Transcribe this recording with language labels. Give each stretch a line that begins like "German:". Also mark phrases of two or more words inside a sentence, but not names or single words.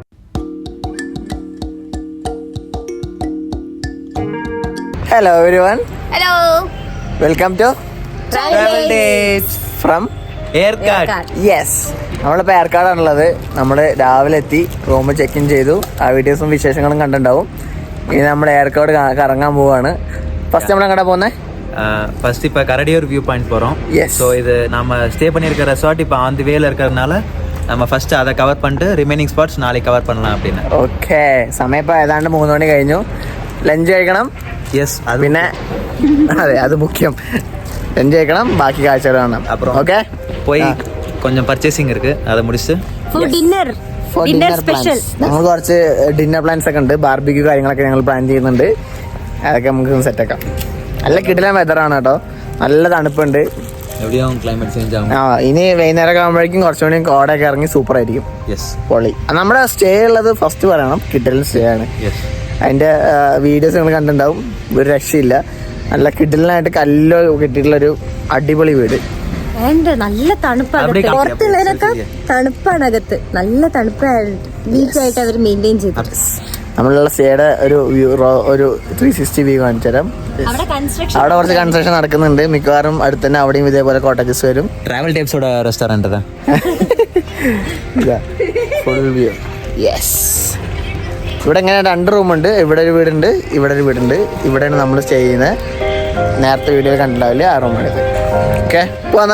English: hello everyone. ഹലോ, welcome to Travel Dates from ഏർക്കാട്.
Malayalam: യെസ്, നമ്മളിപ്പോൾ ഏർക്കാടാണുള്ളത്. നമ്മൾ രാവിലെ എത്തി,
English: room check in
Malayalam: ചെയ്തു. ആ വീഡിയോസും വിശേഷങ്ങളും കണ്ടിട്ടുണ്ടാവും. ഇനി നമ്മൾ ഏർക്കാട് കറങ്ങാൻ പോവാണ്.
Tamil: ஃபர்ஸ்ட் நம்ம எங்கடா போனே? ஃபர்ஸ்ட் இப்போ கரடியூர்
English: view point
Tamil: போகிறோம். ஸோ இது நம்ம ஸ்டே பண்ணியிருக்க ரெசார்ட் இப்போ
English: on the way
Tamil: இருக்கிறதுனால நம்ம ஃபர்ஸ்ட் அதை கவர் பண்ணிட்டு
English: remaining spots
Tamil: நாளைக்கு கவர் பண்ணலாம் அப்படின்னு.
Malayalam: ഓക്കെ, സമയം ഇപ്പോൾ ഏതാണ്ട് 3 മണി കഴിഞ്ഞു. ലഞ്ച് കഴിക്കണം. യെസ്, അത് പിന്നെ അതെ, അത് മുഖ്യം. ലഞ്ച് കഴിക്കണം, ബാക്കി കാഴ്ചകൾ കാണാം.
Tamil: அப்புறம் ഓക്കെ, போய் கொஞ்சம் பர்ச்சேசிங் இருக்குது, அதை முடிச்சுட்டு
English: For dinner. Dinner special.
Malayalam: ഞങ്ങൾ കുറച്ച്
English: dinner plans
Malayalam: ഒക്കെ ഉണ്ട്. ബാർബിക്യൂ കാര്യങ്ങളൊക്കെ ഞങ്ങൾ പ്ലാൻ ചെയ്യുന്നുണ്ട്. അതൊക്കെ നമുക്ക് സെറ്റാക്കാം. നല്ല കിടിലൻ വെതറാണ് കേട്ടോ. നല്ല തണുപ്പുണ്ട്.
Tamil: எப்படியும்
English: climate change
Tamil: ஆகும்.
Malayalam: ഇനി വൈകുന്നേരം ആകുമ്പോഴേക്കും കുറച്ചുകൂടി കോടയൊക്കെ ഇറങ്ങി സൂപ്പർ ആയിരിക്കും. യെസ്, പൊളി. നമ്മുടെ സ്റ്റേ ഉള്ളത് ഫസ്റ്റ് പറയണം, കിടിലൻ സ്റ്റേ ആണ്. യെസ്, അതിന്റെ വീഡിയോസ് നിങ്ങൾ കണ്ടിട്ടുണ്ടാവും. ഒരു രക്ഷയില്ല. നല്ല കിടിലനായിട്ട് കല്ലോ കിട്ടിയിട്ടുള്ളൊരു അടിപൊളി വീട്. നല്ല തണുപ്പാണ്. പുറത്തുള്ളതിനൊക്കെ തണുപ്പാണ് അകത്ത്. നല്ല തണുപ്പാണ്. നീറ്റായിട്ട് അവർ മെയിൻറ്റെയിൻ ചെയ്തു. നമ്മളുള്ള സ്റ്റേയുടെ ഒരു 360 വ്യൂ കാണിച്ചു തരാം. അവിടെ കുറച്ച് കൺസ്ട്രക്ഷൻ നടക്കുന്നുണ്ട്. മിക്കവാറും അടുത്ത് തന്നെ അവിടെയും ഇതേപോലെ കോട്ടേജസ് വരും.
Tamil: ട്രാവൽ ടൈപ്സോட ரெஸ்டாரண்ட் தான்.
Malayalam: ഇതാ ഫുൾ വ്യൂ. യെസ്, ഇവിടെ ഇങ്ങനെ 2 റൂമുണ്ട്. ഇവിടെ ഒരു വീടുണ്ട്, ഇവിടെ ഒരു വീടുണ്ട്. ഇവിടെയാണ് നമ്മൾ സ്റ്റേ ചെയ്യുന്നത്. നേരത്തെ വീഡിയോയിൽ കണ്ടിട്ടുണ്ടാവില്ലേ, ആ റൂമാണിത്. ഓക്കെ, പോന്നാ.